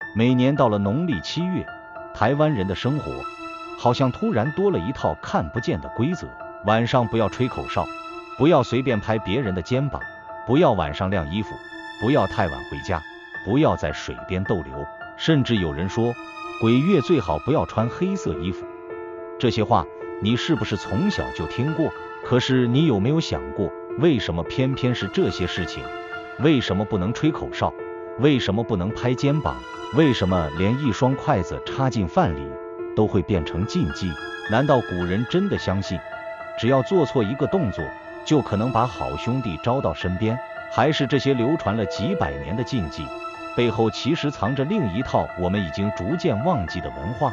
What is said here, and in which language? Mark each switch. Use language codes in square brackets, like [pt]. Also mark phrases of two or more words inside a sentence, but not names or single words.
[zh] 每年到了農曆7月，台灣人的生活好像突然多了一套看不見的規則：晚上不要吹口哨，不要隨便拍別人的肩膀，不要晚上晾衣服，不要太晚回家，不要在水邊逗留，甚至有人說鬼月最好不要穿黑色衣服。這些話你是不是從小就聽過？可是你有沒有想過，為什麼偏偏是這些事情？為什麼不能吹口哨？為什麼不能拍肩膀？為什麼連一雙筷子插進飯裡都會變成禁忌？難道古人真的相信只要做錯一個動作就可能把好兄弟招到身邊？還是這些流傳了幾百年的禁忌背後其實藏着另一套我們已經逐漸忘記的文化？